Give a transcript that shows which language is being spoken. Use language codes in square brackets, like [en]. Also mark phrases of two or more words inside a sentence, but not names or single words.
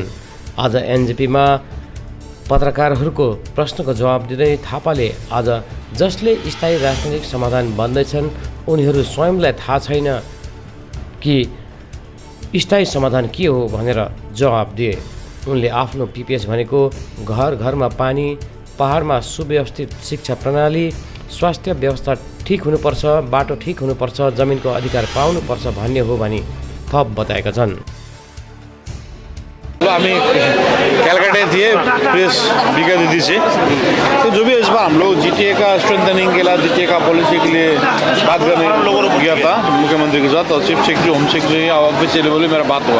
[ne] आज एनजेपीमा पत्रकारहरूको प्रश्नको जवाब दिँदै थापाले आज जसले स्थायी राजनैतिक समाधान बन्दैछन् उनीहरू स्वयंलाई थाहा छैन कि स्थायी समाधान के हो भनेर जवाब दिए। उनले आफ्नो पिपिएस भनेको घर घरमा पानी, पहाडमा सुव्यवस्थित शिक्षा प्रणाली, स्वास्थ्य व्यवस्था ठिक हुनुपर्छ, बाटो ठिक हुनुपर्छ, जमिनको अधिकार पाउनुपर्छ भन्ने हो भनी थप बताएका छन्। [hi] हमें कैलकाटा थे प्रेस बीका दीदी से, तो जो भी इस बार हम लोग जीटीए का स्ट्रेंथनिंग के लिए, जीटीए का पॉलिसी के लिए बात करने गया था मुख्यमंत्री के साथ, और [en] chief secretary, home secretary official level [hi] में मेरा बात हुआ।